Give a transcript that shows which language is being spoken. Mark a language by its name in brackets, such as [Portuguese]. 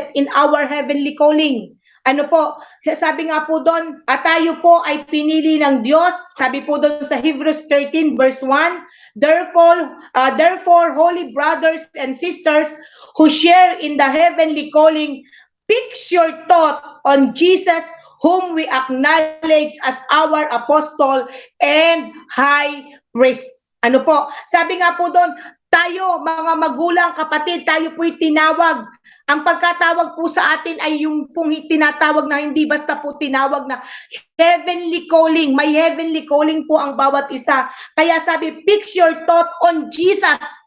[English] In our heavenly calling. [Filipino] Sabi nga po doon, tayo po ay pinili ng Diyos. Sabi po doon sa [English] Hebrews 13 verse 1, Therefore, holy brothers and sisters who share in the heavenly calling, fix your thought on Jesus, whom we acknowledge as our apostle and high priest. [Filipino] Sabi nga po doon, tayo mga magulang, kapatid, tayo po'y tinawag. Ang pagkatawag po sa atin ay yung pong tinatawag na hindi basta po tinawag na heavenly calling. May heavenly calling po ang bawat isa. Kaya sabi, [English] fix your thought on Jesus.